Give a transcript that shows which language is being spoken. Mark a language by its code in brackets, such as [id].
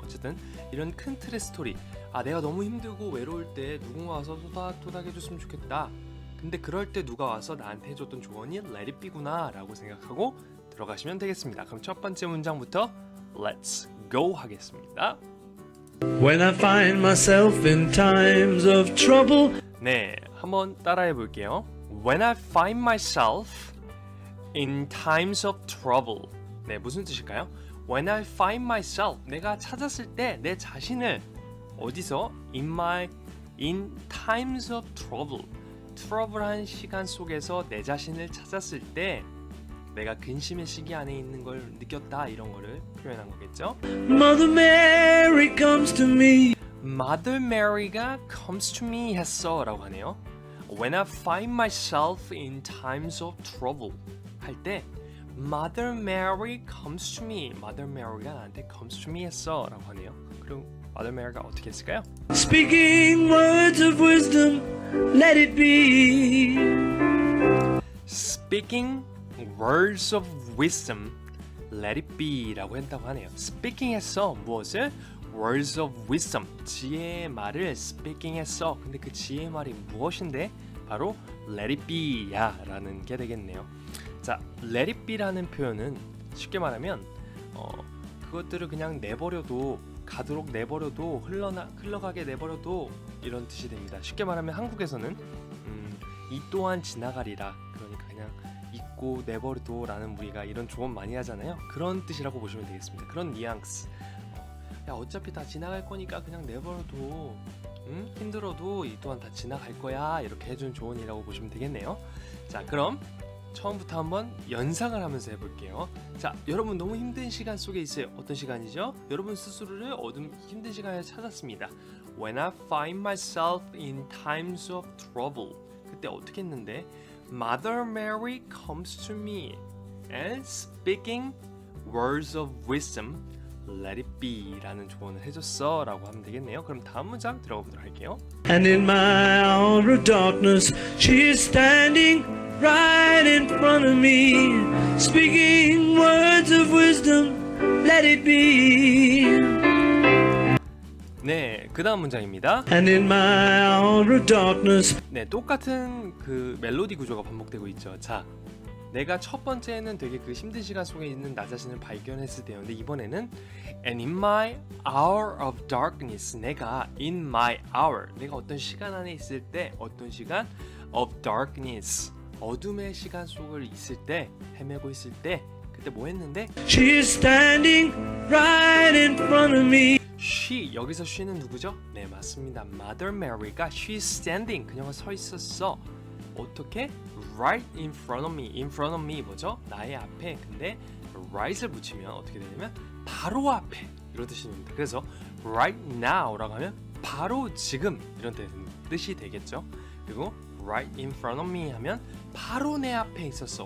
[ko] 어쨌든 이런 큰 틀의 스토리, 내가 너무 힘들고 외로울 때 누군가 와서 토닥토닥 해줬으면 좋겠다. 근데 그럴 때 누가 와서 나한테 해줬던 조언이 Let It Be구나 라고 생각하고 들어가시면 되겠습니다. 그럼 첫 번째 문장부터 Let's go 하겠습니다. [en] When I find myself in times of trouble. [ko] 네, 한번 따라해 볼게요. [en] When I find myself in times of trouble. [ko] 네, 무슨 뜻일까요? [en] When I find myself, [ko] 내가 찾았을 때 내 자신을 어디서? [en] In times of trouble. [ko] 트러블한 시간 속에서 내 자신을 찾았을 때 내가 근심의 시기 안에 있는 걸 느꼈다, 이런 거를 표현한 거겠죠? [en] Mother Mary comes to me. Mother Mary가 comes to me [ko] 했어 라고 하네요. [en] When I find myself in times of trouble [ko] 할 때 [en] Mother Mary comes to me. [ko] Mother Mary가 나한테 [en] comes to me [ko] 했어 라고 하네요. 그럼 Mother Mary가 어떻게 했을까요? [en] Speaking words of wisdom, let it be. Speaking words of wisdom, let it be [ko] 라고 한다고 하네요. Speaking 했어. 무엇을? [en] Words of wisdom, [ko] 지혜의 말을 speaking 했어. 근데 그 지혜의 말이 무엇인데? 바로 [en] let it be [ko] 야 라는 게 되겠네요. 자, let it be라는 표현은 쉽게 말하면 그것들을 그냥 내버려도, 가도록 내버려도, 흘러가게 내버려도 이런 뜻이 됩니다. 쉽게 말하면 한국에서는 이 또한 지나가리라, 그러니까 그냥 잊고 내버려둬 라는, 우리가 이런 조언 많이 하잖아요. 그런 뜻이라고 보시면 되겠습니다. 그런 뉘앙스. 야, 어차피 다 지나갈 거니까 그냥 내버려둬. 힘들어도 이 또한 다 지나갈 거야. 이렇게 해준 조언이라고 보시면 되겠네요. 자, 그럼 처음부터 한번 연상을 하면서 해볼게요. 자, 여러분 너무 힘든 시간 속에 있어요. 어떤 시간이죠? 여러분 스스로를 힘든 시간에 찾았습니다. [en] When I find myself in times of trouble. [ko] 그때 어떻게 했는데? [en] Mother Mary comes to me and speaking words of wisdom, let it be [ko] 라는 조언을 해줬어 라고 하면 되겠네요. 그럼 다음 문장 들어가 보도록 할게요. [en] And in my hour of darkness, she is standing right in front of me, speaking words of wisdom, let it be. [ko] 네, 그 다음 문장입니다. [en] And in my hour of darkness. [ko] 네, 똑같은 그 멜로디 구조가 반복되고 있죠. 자, 내가 첫 번째는 되게 그 힘든 시간 속에 있는 나 자신을 발견했을 때였는데, 이번에는 [en] And in my hour of darkness, [ko] 내가 in my hour, 내가 어떤 시간 안에 있을 때, 어떤 시간 of darkness, 어둠의 시간 속을 있을 때, 헤매고 있을 때, 그때 뭐 했는데? [en] She is standing right in front of me. [ko] She, 여기서 she는 누구죠? 네, 맞습니다. Mother Mary가 [en] she is standing, [ko] 그녀가 서 있었어. [en] 어떻게? Right in front of me. In front of me 뭐죠? [ko] 나의 앞에. 근데 right을 붙이면 어떻게 되냐면 바로 앞에, 이런 뜻이 됩니다. 그래서 right now라고 하면 바로 지금, 이런 뜻이 되겠죠. 그리고 [en] right in front of me [ko] 하면 바로 내 앞에 있었어.